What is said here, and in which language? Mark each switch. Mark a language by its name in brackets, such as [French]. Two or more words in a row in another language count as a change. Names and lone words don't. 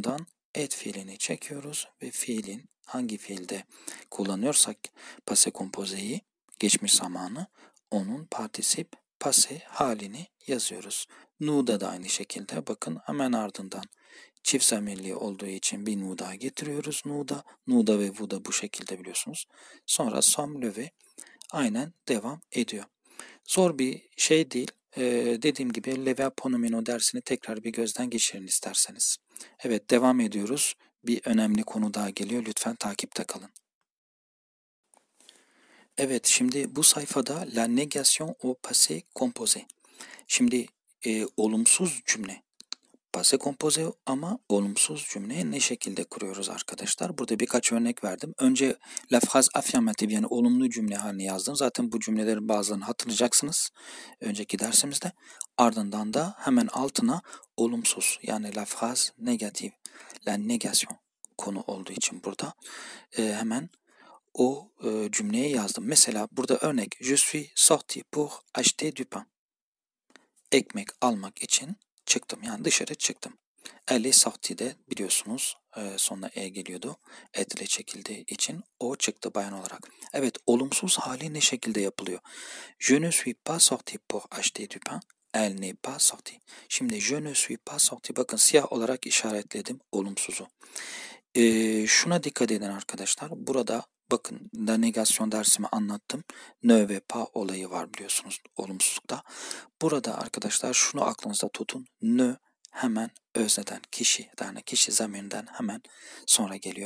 [Turkish] Ardından et fiilini çekiyoruz ve fiilin hangi fiilde kullanıyorsak [French] passé composé'yi, [Turkish] geçmiş zamanı, onun [French] particip passé [Turkish] halini yazıyoruz. Nu'da da aynı şekilde bakın hemen ardından çift zamirli olduğu için bir nu daha getiriyoruz. Nu'da ve vu'da bu şekilde biliyorsunuz. Sonra [French] sommes levé [Turkish] aynen devam ediyor. Zor bir şey değil. Dediğim gibi Leve Ponomino dersini tekrar bir gözden geçirin isterseniz. Evet, devam ediyoruz. Bir önemli konu daha geliyor. Lütfen takipte kalın. Evet, şimdi bu sayfada [French] la négation au passé composé. [Turkish] Şimdi olumsuz cümle. [French] Passé composé [Turkish] ama olumsuz cümleyi ne şekilde kuruyoruz arkadaşlar? Burada birkaç örnek verdim. Önce [French] la phrase affirmative [Turkish] yani olumlu cümle halini yazdım. Zaten bu cümlelerin bazılarını hatırlayacaksınız önceki dersimizde. Ardından da hemen altına olumsuz yani [French] la phrase négative, la négation [Turkish] konu olduğu için burada hemen o cümleyi yazdım. Mesela burada örnek [French] je suis sorti pour acheter du pain. [Turkish] Ekmek almak için çıktım. Yani dışarı çıktım. [French] Elle est sortie [Turkish] de biliyorsunuz sonuna e geliyordu. Et ile çekildiği için o çıktı bayan olarak. Evet, olumsuz hali ne şekilde yapılıyor? [French] Je ne suis pas sorti pour acheter du pain. Elle n'est pas sortie. [Turkish] Şimdi [French] je ne suis pas sorti. [Turkish] Bakın siyah olarak işaretledim olumsuzu. Şuna dikkat edin arkadaşlar. Burada bakın la negasyon dersimi anlattım. Ne ve pas olayı var biliyorsunuz olumsuzlukta. Burada arkadaşlar şunu aklınızda tutun. Ne hemen özneden kişi zamirinden hemen sonra geliyor.